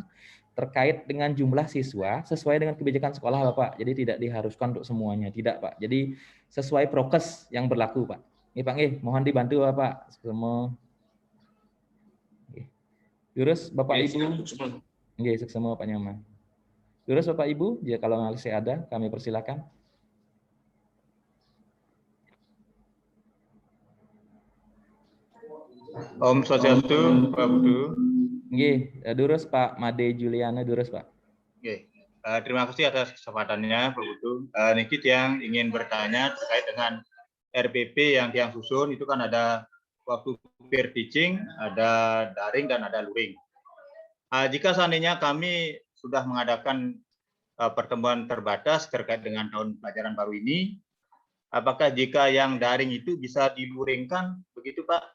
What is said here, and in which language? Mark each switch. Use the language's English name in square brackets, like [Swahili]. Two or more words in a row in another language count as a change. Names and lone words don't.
[Indonesian] Terkait dengan jumlah siswa sesuai dengan kebijakan sekolah Bapak, jadi tidak diharuskan untuk semuanya, tidak Pak. Jadi sesuai prokes yang berlaku Pak. Ini Pak, mohon dibantu Bapak semua. Jurus Bapak Ibu. Semua Pak Nyoman. Jurus Bapak Ibu, jika kalau masih ada kami persilakan. [Balinese] Om Swastiastu, [Indonesian] Pak Budu. Durus Pak Made Juliana, Durus Pak. Terima kasih atas kesempatannya Pak Budu. Nikit yang ingin bertanya terkait dengan RPP yang susun itu kan ada waktu peer teaching, ada daring dan ada luring. Jika seandainya kami sudah mengadakan pertemuan terbatas terkait dengan tahun pelajaran baru ini, apakah jika yang daring itu bisa diluringkan begitu Pak?